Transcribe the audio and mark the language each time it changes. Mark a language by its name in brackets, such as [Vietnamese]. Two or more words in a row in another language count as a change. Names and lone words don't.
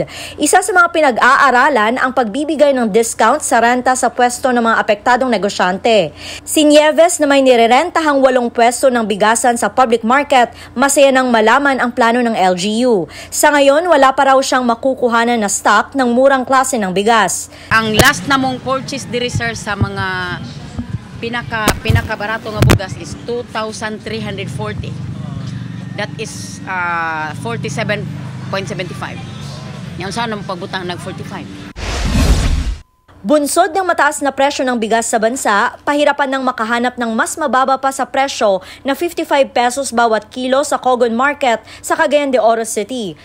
[Filipino] Isa sa mga pinag-aaralan ang pagbibigay ng discount sa renta sa pwesto ng mga apektadong negosyante. Si Nieves na may nirerentahang 8 pwesto ng bigasan sa public market, masaya nang malaman ang plano ng LGU. Sa ngayon, wala pa raw siyang makukuhanan na stock ng murang klase ng bigas. [Cebuano] Ang last na mong purchase diri sir sa mga pinaka-barato nga bugas is 2,340. [English] That is 47.75. [Cebuano] Yan saan ang pagbutang nag-45. [Filipino] Bunsod ng mataas na presyo ng bigas sa bansa, pahirapan ng makahanap ng mas mababa pa sa presyo na 55 pesos bawat kilo sa Cogon Market sa Cagayan de Oro City.